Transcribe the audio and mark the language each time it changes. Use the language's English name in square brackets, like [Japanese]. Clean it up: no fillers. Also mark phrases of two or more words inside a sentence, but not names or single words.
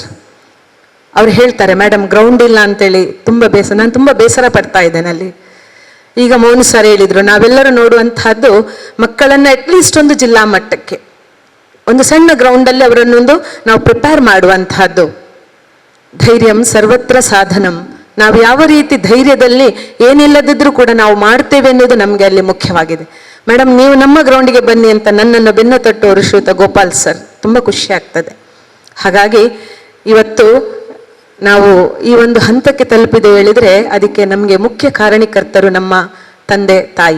[Kannada] ಅವ್ರು ಹೇಳ್ತಾರೆ, ಮೇಡಮ್ ಗ್ರೌಂಡ್ ಇಲ್ಲ ಅಂತೇಳಿ ನಾನು ತುಂಬ ಬೇಸರ ಪಡ್ತಾ ಇದ್ದೇನೆ ಅಲ್ಲಿ. ಈಗ ಮೌನ ಸರ್ ಹೇಳಿದರು, ನಾವೆಲ್ಲರೂ ನೋಡುವಂತಹದ್ದು ಮಕ್ಕಳನ್ನು ಅಟ್ಲೀಸ್ಟ್ ಒಂದು ಜಿಲ್ಲಾ ಮಟ್ಟಕ್ಕೆ ಒಂದು ಸಣ್ಣ ಗ್ರೌಂಡಲ್ಲಿ ಅವರನ್ನೊಂದು ನಾವು ಪ್ರಿಪೇರ್ ಮಾಡುವಂತಹದ್ದು. [Sanskrit] धैर्यं सर्वत्र साधनं. [Kannada] ನಾವು ಯಾವ ರೀತಿ ಧೈರ್ಯದಲ್ಲಿ ಏನಿಲ್ಲದಿದ್ರೂ ಕೂಡ ನಾವು ಮಾಡ್ತೇವೆ ಅನ್ನೋದು ನಮಗೆ ಅಲ್ಲಿ ಮುಖ್ಯವಾಗಿದೆ. ಮೇಡಮ್ ನೀವು ನಮ್ಮ ಗ್ರೌಂಡಿಗೆ ಬನ್ನಿ ಅಂತ ನನ್ನನ್ನು ಬೆನ್ನು ತಟ್ಟುವರು ಶ್ರೀಯುತ ಗೋಪಾಲ್ ಸರ್. ತುಂಬ ಖುಷಿ ಆಗ್ತದೆ. ಹಾಗಾಗಿ ಇವತ್ತು ನಾವು ಈ ಒಂದು ಹಂತಕ್ಕೆ ತಲುಪಿದೆ ಹೇಳಿದರೆ ಅದಕ್ಕೆ ನಮಗೆ ಮುಖ್ಯ ಕಾರಣೀಕರ್ತರು ನಮ್ಮ ತಂದೆ ತಾಯಿ.